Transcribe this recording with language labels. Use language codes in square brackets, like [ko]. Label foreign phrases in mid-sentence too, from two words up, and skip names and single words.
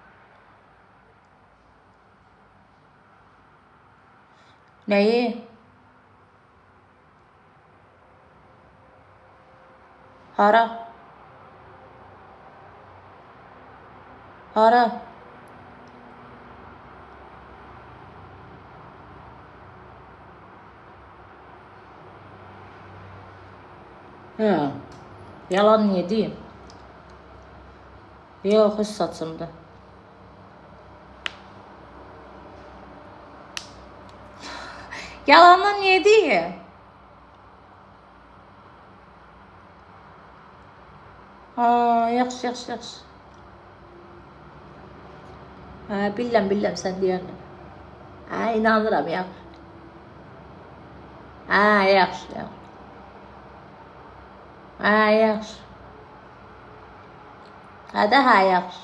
[tr] Neyi? [az] Hara? Hara? Ha. [tr] Yalan niye diyeyim? Yok hiç saçımda. Yalandan niye diyeyim? Ha, [az] yaxşı. Ha, biləm sən deyəndə. Ha, inanıram ya. Ha, yaxşı. Ha, yaxşı. Ha, yaxşı.